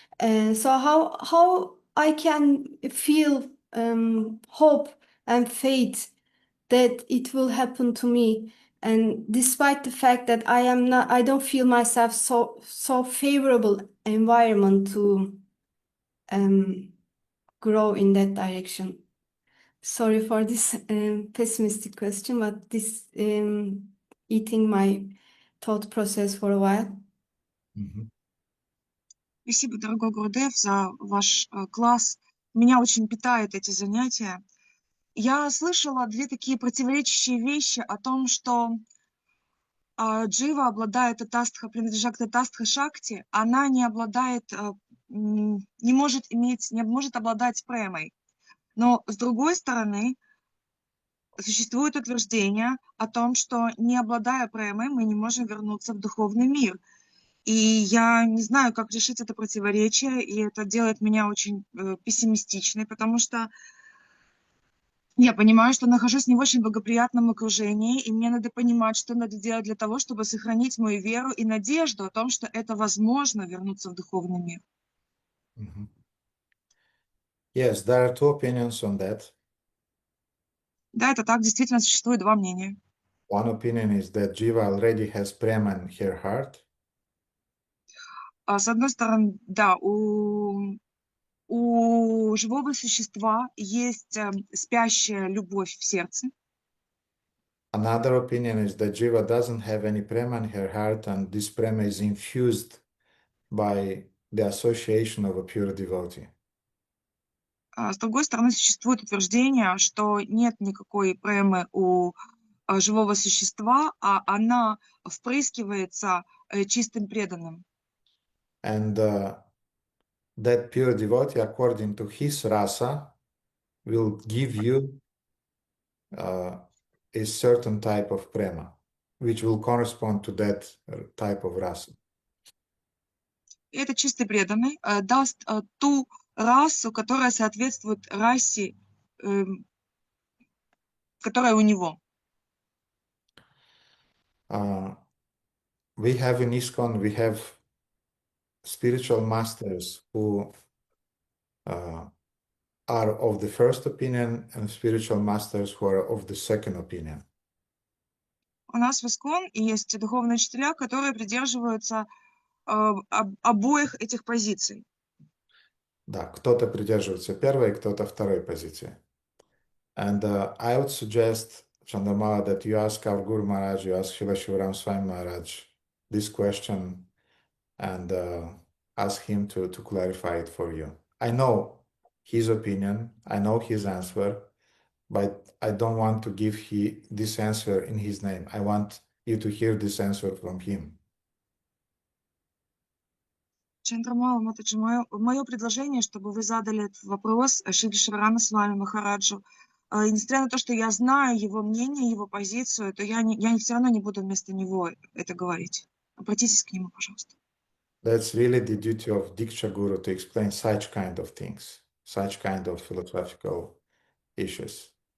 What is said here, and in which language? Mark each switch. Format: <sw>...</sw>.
<en>So how I can feel hope and faith that it will happen to me, and despite the fact that I don't feel myself so favorable environment to grow in that direction. Sorry for this pessimistic question, but this eating my thought process for a while.</en> <ru>Спасибо, дорогой Гурдев, за ваш класс. Меня очень питают эти занятия. Я слышала две такие противоречащие вещи о том, что Джива обладает татастха, принадлежит к татастха шакти, она не обладает, не может обладать премой. Но с другой стороны, существует утверждение о том, что не обладая премой, мы не можем вернуться в духовный мир. И я не знаю, как решить это противоречие, и это делает меня очень пессимистичной, потому что я понимаю, что нахожусь не в очень благоприятном окружении, и мне надо понимать, что надо делать для того, чтобы сохранить мою веру и надежду о том, что это возможно вернуться в духовный мир.</ru> <en>Yes, there are two opinions on that.</en> <ru>Да, это так, действительно существует два мнения.</ru> <en>One opinion is that Jiva already has prema in her heart.</en> <ru>С одной стороны, да, у живого существа есть спящая любовь в сердце.</ru> <en>Another opinion is that Jiva doesn't have any prema in her heart, and this prema is infused by the association of a pure devotee.</en> <ru>С другой стороны, существует утверждение, что нет никакой премы у живого существа, а она впрыскивается чистым преданным.</ru> <en>And that pure devotee, according to his rasa, will give you a certain type of prema, which will correspond to that type of rasa.</en> <ru>И этот чистый преданный даст ту расу, которая соответствует расе, которая у него.</ru> <en>We have in ISKCON, we have spiritual masters who are of the first opinion and spiritual masters who are of the second opinion.</en> <ru>У нас в ИСККОН есть духовные учителя, которые придерживаются обоих этих позиций. Да, кто-то придерживается первой, кто-то второй позиции.</ru> <en>And I would suggest, Chandamala, that you ask our Guru Maharaj, you ask Srila Shivaram Swami Maharaj this question and ask him to clarify it for you. I know his opinion, I know his answer, but I don't want to give this answer in his name. I want you to hear this answer from him.</en> <ru>Чандрамала Матаджи, мое предложение, чтобы вы задали этот вопрос Шри Шиварама Свами Махараджу. И несмотря на то, что я знаю его мнение, его позицию, то я все равно не буду вместо него это говорить. Обратитесь к нему, пожалуйста.</ru> <en>That's really the duty of Diksha Guru to explain such kind of things, such kind of philosophical issues.</en>